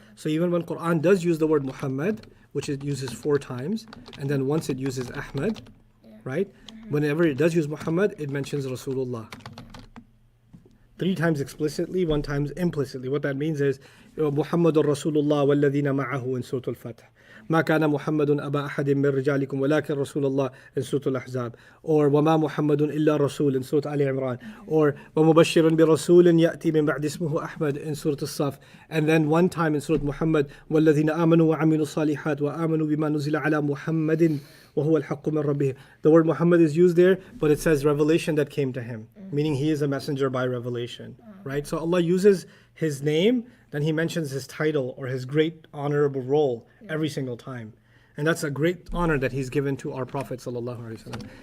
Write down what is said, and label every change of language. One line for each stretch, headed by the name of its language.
English: So even when Quran does use the word Muhammad, which it uses 4 times, and then once it uses Ahmad, right? Whenever it does use Muhammad, it mentions Rasulullah. 3 times explicitly, 1 time implicitly. What that means is
Arabic: Muhammadur Rasulullah walladhina ma'ahu
English: in Surah Al-Fath.
Arabic: ما كان محمد أبا أحد من رجالكم ولكن رسول الله
English: in Surah Al-Ahzab. Or
Arabic: وما محمد إلا رسول
English: in Surah Ali Imran.
Arabic: Or ومبشر برسول يأتي من بعد اسمه أحمد
English: in Surah Al-Saf. And then 1 time in Surah Muhammad
Arabic: والذين آمنوا وعملوا الصالحات وآمنوا بما نزل على محمد وهو الحق من ربه.
English: The word Muhammad is used there, but it says revelation that came to him, meaning he is a messenger by revelation, right? So Allah uses his name, then he mentions his title or his great honorable role every single time. And that's a great honor that he's given to our Prophet sallallahu alaihi wasallam.